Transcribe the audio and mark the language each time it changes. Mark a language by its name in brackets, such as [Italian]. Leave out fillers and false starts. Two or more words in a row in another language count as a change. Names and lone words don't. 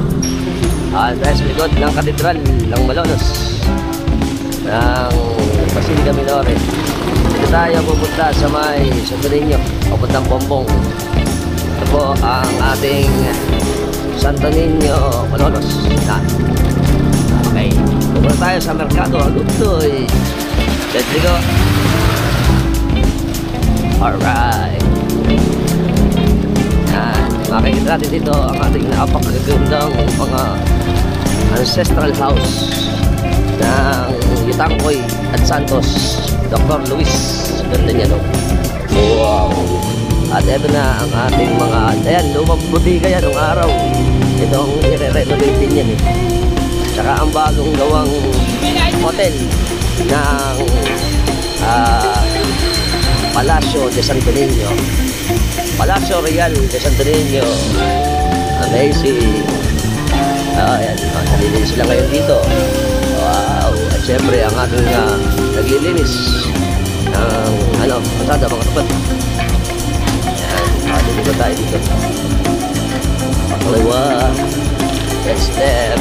[Filipino] Dahil sa likod ng Katedral ng Malolos, ng Basilica Minore. Dito tayo pupunta sa may Santo Niño, papuntang Pompong. Ito po ang ating Santo Niño, Malolos. Okay, pupunta tayo sa Merkado Agutoy. [English] Let's go. Alright. [Filipino] Makikita natin dito ang ating napakagandang mga [English] ancestral house [Filipino] ng Yutangkoy at Santos, Dr. Luis. Ganda niya, no? Wow. At ito na ang ating mga, ayan, lumang butika yan nung araw. Itong i-renovate din yan, eh. Tsaka ang bagong gawang hotel ng Palacio de Santo Niño. Palacio Real de Santo Niño. Amazing. Ayan, nalilinis sila ngayon dito. Wow. At syempre ang ating naglilinis ng pasada mga kapat. Ayan, dito tayo dito. Pakalawa. [English] Next step.